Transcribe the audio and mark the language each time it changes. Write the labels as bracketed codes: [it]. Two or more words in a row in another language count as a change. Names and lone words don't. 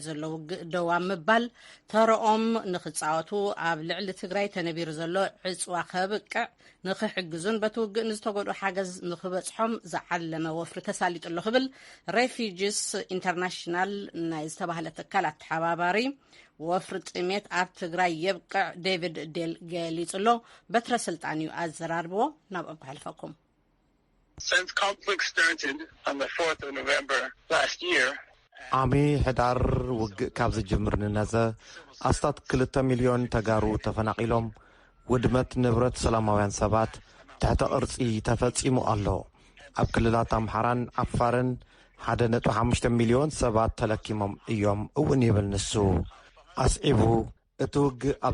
[ti] ዘሎ ደዋ ምባል ተረኦም ንኽፃወቱ ኣብ ልዕሊ ትግራይ ተነቢሩ ዘሎ ዕፅዋ ከብቅዕ ንኽሕግዙን በትውግእ ንዝተጎድኡ ሓገዝ ንኽበፅሖም ዝዓለመ ወፍሪ ተሳሊጡ ኣሎ ክብል ሬፊጂስ ኢንተርናሽናል ናይ ዝተባህለ ትካል ኣተሓባባሪ ወፍሪ ጥሜት ኣብ ትግራይ የብቅዕ ዴቪድ ዴል ገሊጹሎ በትረ ስልጣን እዩ ኣዘራርብዎ ናብ ኣጓሕልፈኩም [en] Since conflict started on the 4th of November last year [ti] ዓሚ ሕዳር ውግእ ካብ ዝጅምር ንነዘ ኣስታት 2 ሚልዮን ተጋሩ ተፈናቂሎም ውድመት ንብረት ሰላማውያን ሰባት ትሕተ ቅርፂ ተፈጺሙ ኣሎ ኣብ ክልላት ኣምሓራን ዓፋርን 1.5 ሚልዮን ሰባት ተለኪሞም እዮም እውን ይብል ንሱ ኣስዒቡ እቲ ውግእ ኣብ